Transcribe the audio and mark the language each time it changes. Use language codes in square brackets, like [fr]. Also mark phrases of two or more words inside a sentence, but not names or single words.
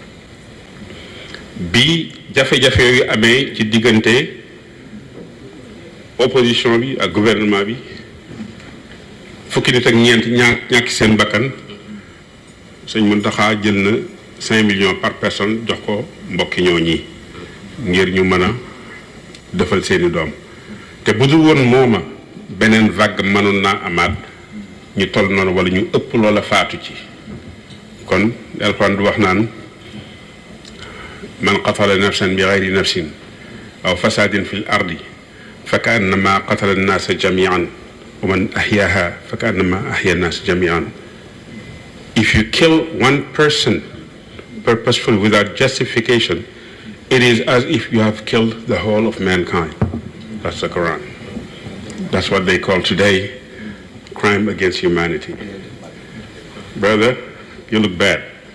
[wo] bi jafe-jafe yooyu amee ci diggante opposition bi ak gouvernement bi fukki nit ak ñeent ñàkk seen bakkan sëñ Mountakha jël na 5 [fr] millions par personne [wo] jox ko mbokki ñoo ñi ngir ñu mën a defal seeni doom te bu dul woon mooma beneen vague mënoon naa amaat ñu toll noonu wala ñu ëpp loola faatu ci kon Alxuraan du wax naan [ar] من قتل نفسا بغير نفس أو فساد في الأرض فكأنما قتل الناس جميعا ومن أحياها فكأنما أحيا الناس جميعا. [en] If you kill one person purposefully without justification, it is as if you have killed the whole of mankind. That's the Quran. That's what they call today crime against humanity. Brother, you look bad.